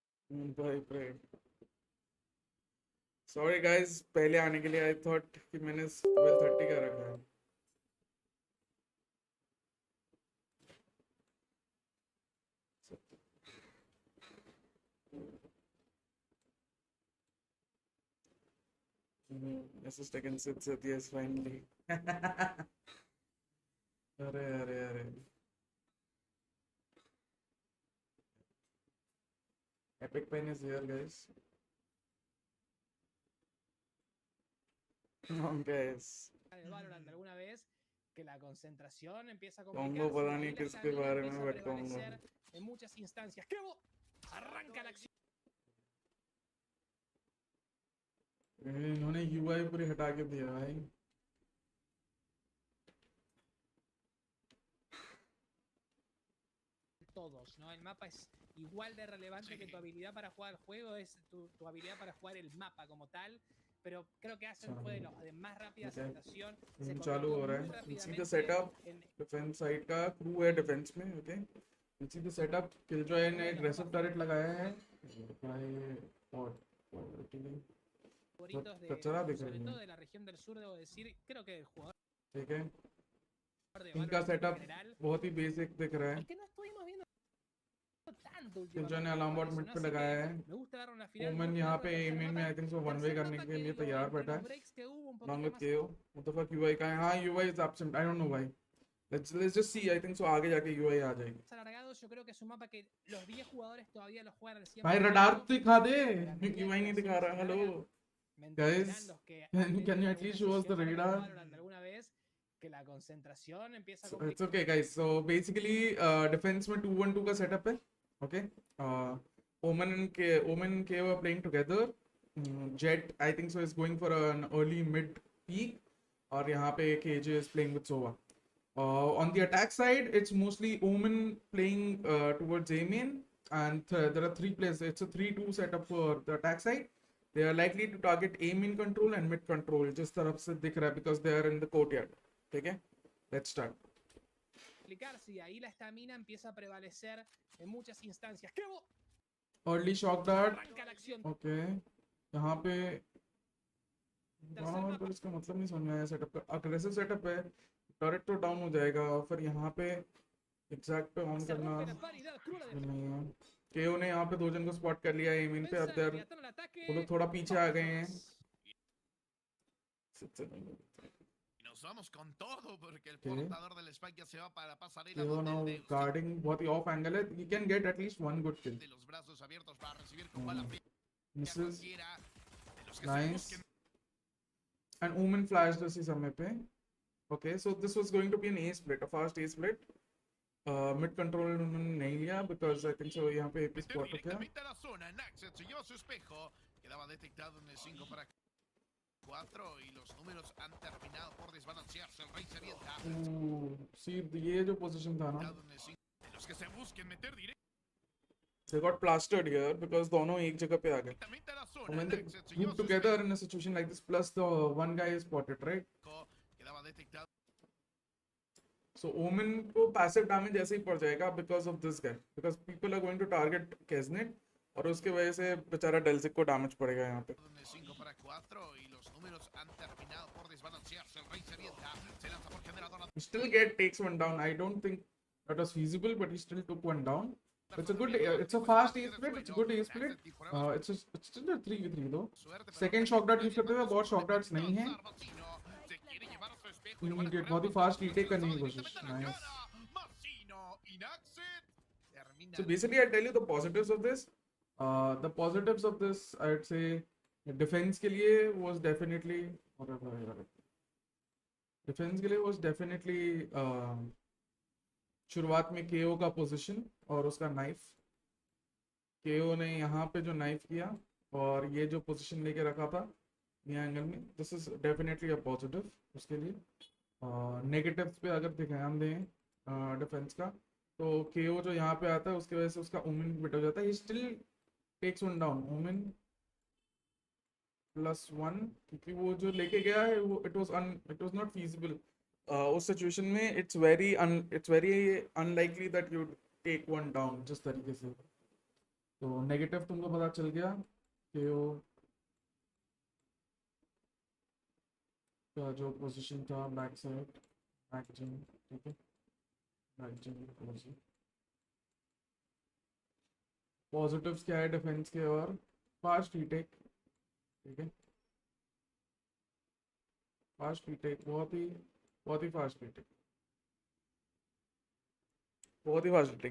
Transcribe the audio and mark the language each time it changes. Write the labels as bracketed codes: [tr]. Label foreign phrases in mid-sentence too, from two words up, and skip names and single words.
[hi] भाई भाई [en] sorry guys, [hi] पहले आने के लिए [en] I thought [hi] कि मैंने 12:30 का रखा है। [en] This is taken since yes finally. [hi] अरे अरे अरे [en] epic pen is here guys. Come on guys. [es] de Valorant alguna vez, que la concentración empieza a Pongo complicarse [hi] पता [es] y [hi] नहीं [es] la [hi] किसके [es] estamina [hi] बारे में [es] empieza a [hi] बताऊंगा। [es] prevalecer en muchas instancias. ¡Qué arranca la acción! [hi] इन्होंने UI पूरी हटा के दिया भाई। [es] Todos, ¿no? El mapa es igual de relevante que tu habilidad para jugar el juego, es tu habilidad para jugar el mapa como tal. Pero creo que Ascent fue de los de más rápida aceptación. Se [hi] चालू हो [es] convirtió [hi] रहा [es] muy [en] है। You see [es] rápidamente [en] the setup, [es] en [hi] डिफेंस साइड का क्रू है डिफेंस में, ओके। [en] You see the setup, [hi] किलजॉय ने [en] aggressive turret [hi] लगाया है भाई, और [es] favoritos [hi] कचरा दिख [es] sobre [hi] रही [es] todo [hi] है, [es] de la región del sur, debo decir, creo que el jugador [hi] ठीक है। [es] de [hi] इनका [es] Valorant en [hi] सेटअप [es] general, [hi] बहुत ही बेसिक दिख रहा है। [es] y que no estuvimos viendo tanto [hi] किलजॉय [es] últimamente, [hi] ने [es] me [en] alarm bot [es] parece, [hi] मिड [es] ¿no? [hi] पे [es] Así [hi] लगाया [es] que [hi] है। [es] me gusta darle una final, me [hi] ओमन [es] gusta [hi] यहाँ [es] darle [hi] पे [es] el tercer [hi] एमिन में [es] mapa. [en] I think so one way [es] Tercer [hi] करने [es] mapa [hi] के [es] que [hi] लिए [es] digo, [hi] तैयार [es] entre [hi] बैठा [es] los [hi] है। [es] breaks que hubo un [en] Along [es] poquito [en] with [es] más. [en] KO, what the fuck UI [hi] का है? हाँ [en] UI is absent, I don't know why. Let's just see, I think so [hi] आगे जाके UI आ जाएगी। [es] Alargados, yo creo que es un mapa que los 10 jugadores todavía lo juegan al 100%. [hi] भाई रडार तो दिखा दे, [es] La medida [hi] UI [es] que [hi] नहीं [es] la [hi] दिखा [es] serie [hi] रहा। [es] se [en] हेलो [es] alarga, me [en] guys, [es] entenderán los que han [en] can you [es] tenido [en] at least [es] alguna [en] show us the [es] sesión larga de [en] radar? [es] Valorant alguna vez, que la concentración empieza a [en] So, [es] complicar. [en] it's okay guys, so basically defense [hi] में 2-1-2 का setup है, [en] okay? Omen and KO are playing together. Jet I think so is going for an early mid peak, [hi] और यहाँ पे [en] KJ is playing with Sova. On the attack side, it's mostly Omen playing towards A main, and there are 3 players. It's a 3-2 setup for the attack side. They are likely to target A main control and mid control. [hi] जिस तरफ से दिख रहा है [en] because they are in the courtyard. [hi] ठीक है? [en] Let's start. [es] Y ahí la estamina empieza a prevalecer en muchas instancias. ¡Qué [en] Early shock dart. [es] arranca la acción! [en] Okay. [hi] यहाँ पे हाँ, पर इसका मतलब नहीं समझ में आया सेटअप का। [en] aggressive setup [hi] है, टर्रेट तो डाउन हो जाएगा, और फिर यहाँ पे एग्जैक्ट पे ऑन [es] Se [hi] करना [es] rompe la paridad cruda de [hi] नहीं है। केओ ने यहाँ पे 2 जन को स्पॉट कर लिया है एमिन पे, अब [es] defensa. [hi] देर [es] Leviatan al ataque. [hi] वो लोग थोड़ा पीछे आ गए हैं। [es] Y nos vamos con todo porque el [en] Okay. [es] portador del spike ya se va para pasarela [hi] केओ [es] donde [hi] नाउ [es] el Deus [hi] गार्डिंग बहुत ही ऑफ एंगल है, [en] you can get at least one good kill. [es] de los brazos abiertos para recibir con bala fría [en] Misses, [es] cualquiera de los que se [en] nice. [es] busquen. [en] And Omen flashed [hi] उसी समय पे. [en] Okay, so this was going to be an A split, a fast A split. Mid control [hi] उन्होंने नहीं लिया [en] because I think so [hi] यहाँ पे AP [es] Meter [hi] spot हो गया. [es] directamente a la zona. Naxet se lleva su espejo. Quedaba detectado en el 5 para 4 y los números han terminado por desbalancearse. El rey se avienta. [hi] See ये जो position था ना, [es] En el 5 de los que se busquen meter [en] they got plastered here because [hi] दोनों एक जगह पे आ गए. [es] directamente a la [en] And [es] zona. [en] when they [es] Naxet se lleva [en] group [es] su [en] together in a situation like this, plus the one guy is spotted, right? [es] espejo. Quedaba detectado. [en] So Omen को passive damage [hi] ऐसे ही पड़ जाएगा [en] because of this guy, because people are going to target Kesnet, [hi] और उसके वजह से बेचारा डेल्सिक को डैमेज पड़ेगा यहाँ पे. [es] En el 5 para 4 y los números han terminado por desbalancearse. El rey se avienta. Se lanza por generador. [en] He still takes one down. I don't think that was feasible, but he still took one down. It's a good, it's a fast A split. It's a good A split. It's still a 3v3 though. Second shock dart use [hi] करते हुए बहुत [en] shock darts [hi] नहीं है. Immediate बहुत ही [en] fast retake [hi] करने की कोशिश. [en] Nice. So basically, I tell you the positives of this. The positives of this, I'd say, defense [hi] के लिए [en] was definitely, defense [hi] के लिए [en] was definitely [hi] शुरुआत में KO का पोजीशन और उसका नाइफ. KO ने यहाँ पे जो नाइफ किया और ये जो पोजीशन लेके रखा था ये एंगल में, [en] this is definitely a positive [hi] उसके लिए. नेगेटिव्स पे अगर ध्यान दें डिफेंस का, तो KO जो यहाँ पे आता है उसकी वजह से उसका ओमेन बिट हो जाता है. [en] He still takes one down. [hi] ओमेन +1, क्योंकि वो जो लेके गया है वो [en] it was not feasible. [hi] उस सिचुएशन में [en] it's very unlikely that you take one down [hi] जिस तरीके से. तो नेगेटिव तुमको पता चल गया कि वो का जो पोजीशन था [en] back side back gym, [hi] ठीक है, बैक जिम। पॉजिटिव्स क्या है डिफेंस के, और [en] fast retake, [hi] ठीक है, [en] fast retake, [hi] बहुत ही [en] fast retake, [hi] बहुत ही [en] fast retake.